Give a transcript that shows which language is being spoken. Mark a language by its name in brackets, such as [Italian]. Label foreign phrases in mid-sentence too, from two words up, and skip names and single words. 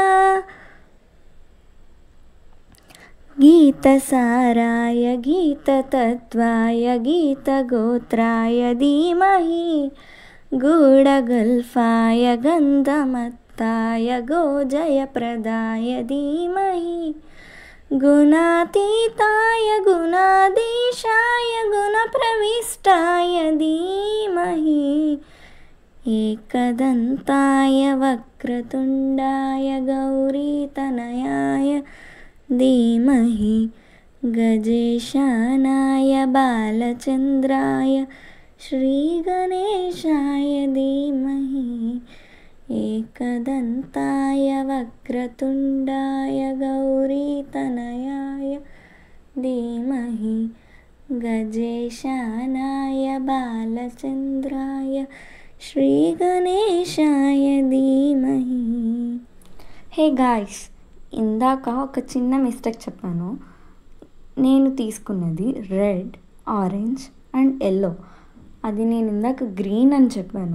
[Sanskrit] గీతసారాయ గీతతత్వాయ గీతగోత్రాయ ధీమహి గూఢగల్ఫాయ గంధమత్తాయ గోజయప్రదాయ ధీమహి గుణాతీతాయ గుణాధీశాయ గుణప్రవిష్టాయ ధీమహి ఏకదంతాయ వక్రతుండాయ గౌరీతనయాయ ధీమహి गजेशानाय बालचन्द्राय श्रीगणेशाय धीमहि एकदन्ताय वक्रतुण्डाय गौरीतनयाय धीमहि गजेशानाय बालचन्द्राय శ్రీగణేశాయ ధీమహి. [English] hey guys, [Telugu] ఇందాక ఒక చిన్న మిస్టేక్ చెప్పాను. నేను తీసుకున్నది [English] red, orange and yellow. [Telugu] అది నేను ఇందాక గ్రీన్ అని చెప్పాను.